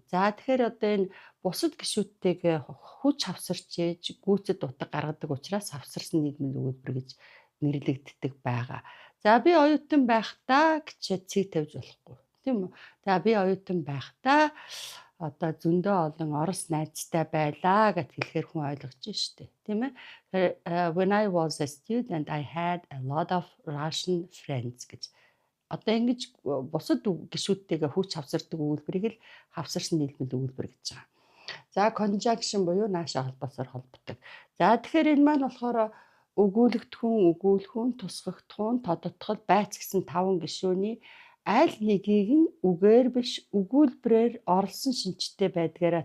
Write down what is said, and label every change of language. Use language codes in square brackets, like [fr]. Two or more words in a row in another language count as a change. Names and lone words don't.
[mn] За тэгэхээр одоо энэ бусад гишүүдтэйгээ хүч хавсарч ээж гүйцэд утга гаргадаг учраас хавсарсан нийгмийн өгүүлбэр гэж нэрлэгддэг байгаа. За би оюутан байхдаа гэчээд цэг тавьж болохгүй. Тийм үү? За би оюутан байхдаа одоо зөндөө олон орос найзтай байлаа гэд хэлэхээр хүн ойлгож штэ. Тийм ээ? [en] When I was a student, I had a lot of Russian friends гэж. [mn] Одоо ингэж бусад гишүүдтэйгээ хүч хавсардаг өгүүлбэрийг л хавсарсан нийлмэл өгүүлбэр гэж байгаа. За conjunction буюу нааша холбоосоор холбодог. За тэгэхээр энэ маань болохоор өгүүлэгдэхүүн, өгүүлэхүүн, тусгахдахуун, тодотгол, байц гэсэн 5 гишүүний аль нэгийг нь үгээр биш өгүүлбэрээр орлсон шинжтэй байдгаараа